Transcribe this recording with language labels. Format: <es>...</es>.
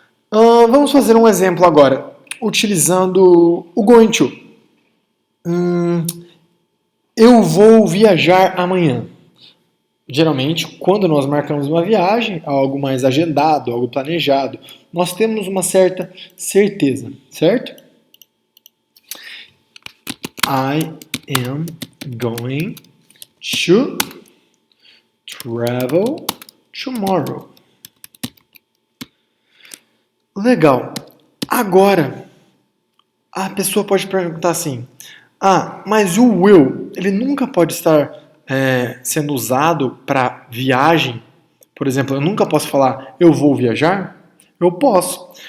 <pt>Vamos fazer um exemplo agora, utilizando o going to. Eu vou viajar amanhã. Geralmente, quando nós marcamos uma viagem, algo mais agendado, algo planejado, nós temos uma certa certeza, certo?</pt> <en>I am going to travel tomorrow.</en> <pt>Legal. Agora, a pessoa pode perguntar assim: mas o will, ele nunca pode estar sendo usado para viagem? Por exemplo, eu nunca posso falar eu vou viajar? Eu posso.</pt>